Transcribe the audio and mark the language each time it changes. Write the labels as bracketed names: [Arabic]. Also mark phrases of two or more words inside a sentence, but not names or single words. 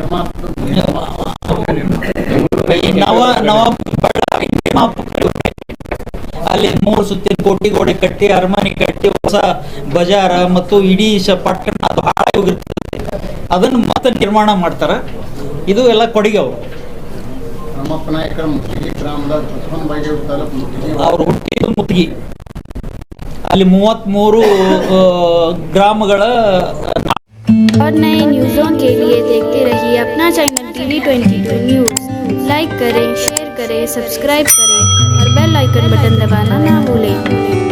[Kannada] ಬಳ್ಳಾರಿ ಅಲ್ಲಿ 3 ಸುತ್ತಿನ ಕೋಟಿ ಗೋಡೆ ಕಟ್ಟಿ ಅರಮನೆ ಕಟ್ಟಿ ಹೊಸ ಬಜಾರ ಮತ್ತು ಇಡೀ ಪಟ್ಟಣ ಬಹಳ ಹೋಗಿರ್ತದೆ. ಅದನ್ನು ಮತ್ತೆ ನಿರ್ಮಾಣ ಮಾಡ್ತಾರ. ಇದು ಎಲ್ಲ ಕೊಡುಗೆ ಅವರು. ಹನುಮಪ್ಪ ನಾಯಕರ ಮುತ್ತಿಗೆ ಗ್ರಾಮದ ಅವರು ಹುಟ್ಟಿದ್ದು ಮುತ್ತಿಗೆ. ಅಲ್ಲಿ 33 ಗ್ರಾಮಗಳ. [Hindi] और नए न्यूज़ों के लिए देखते रहिए अपना चैनल TV22 न्यूज़। लाइक करें, शेयर करें, सब्सक्राइब करें और बेल आइकन बटन दबाना ना भूलें।